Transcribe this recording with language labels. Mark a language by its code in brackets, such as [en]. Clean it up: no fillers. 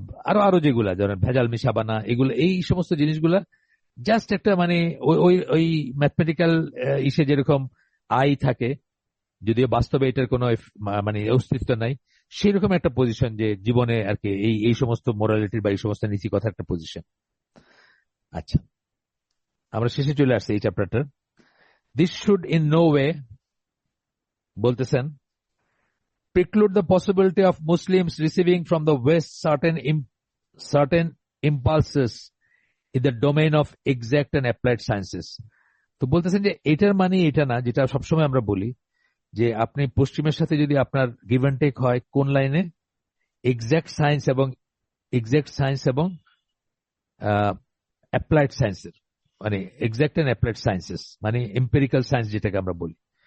[bn] আরো আরো যেগুলা ধরেন ভেজাল মিশাবা না, এগুলো এই সমস্ত জিনিসগুলা জাস্ট একটা মানে ওই ম্যাথমেটিক্যাল ইসে যেরকম আই থাকে, যদিও বাস্তবে এটার কোনো মানে অস্তিত্ব নাই, সেরকম একটা পজিশন যে জীবনে আর কি এই সমস্ত মোরালিটির বা এই সমস্ত নীতি কথা একটা পজিশন। আচ্ছা, আমরা শেষে চলে আসছি এই চ্যাপ্টারটা। [en] this should in no way, [bn] বলতেছেন, [en] preclude the possibility of Muslims receiving from the West certain impulses in the domain of exact and applied sciences. [bn] তো বলতেছেন যে এটার মানে এটা না, যেটা সবসময় আমরা বলি যে আপনি পশ্চিমের সাথে যদি আপনার গিভ অ্যান্ড টেক হয় কোন লাইনে, এক্সাক্ট সায়েন্স এবং অ্যাপ্লাইড সায়েন্সের, মানে এক্সাক্ট অ্যান্ড অ্যাপ্লাইড সায়েন্সেস মানে এম্পিরিক্যাল সায়েন্স যেটাকে আমরা বলি।